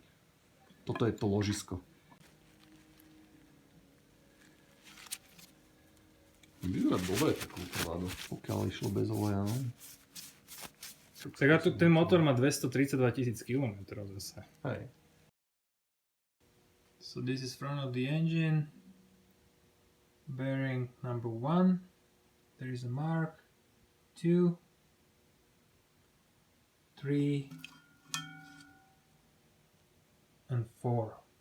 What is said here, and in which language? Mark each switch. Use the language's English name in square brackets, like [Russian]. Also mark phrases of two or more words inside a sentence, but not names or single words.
[Slovak] Toto je to ložisko. Vyzerá dobre takúto ládu, pokiaľ išlo bez oleja. No. Tak a tu ten motor má 232 000 km zase. Hej. [English] So this is front of the engine. Bearing number 1. There is a mark. 2, 3, and 4.